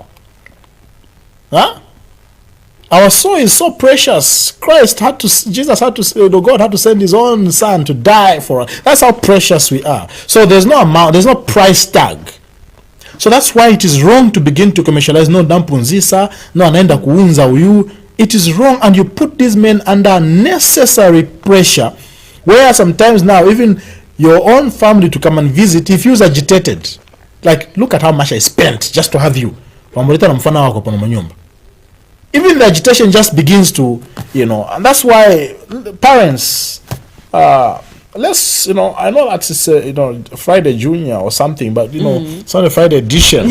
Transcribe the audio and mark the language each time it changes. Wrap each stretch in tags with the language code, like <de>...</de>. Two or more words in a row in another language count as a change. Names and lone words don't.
<en>Huh? Our soul is so precious. God had to send his own son to die for us. That's how precious we are. So there's no amount, there's no price tag. So that's why it is wrong to begin to commercialize.</en> <ny>No dampunzisa, no anaenda kuunza uyu.</ny> <en>It is wrong, and you put these men under unnecessary pressure, where sometimes now even your own family to come and visit, if you're agitated, like, look at how much I spent just to have you. Even the agitation just begins to, you know, and that's why parents, let's, you know, I know that it's you know, Friday Junior or something, but you know, it's not a Friday edition,</en>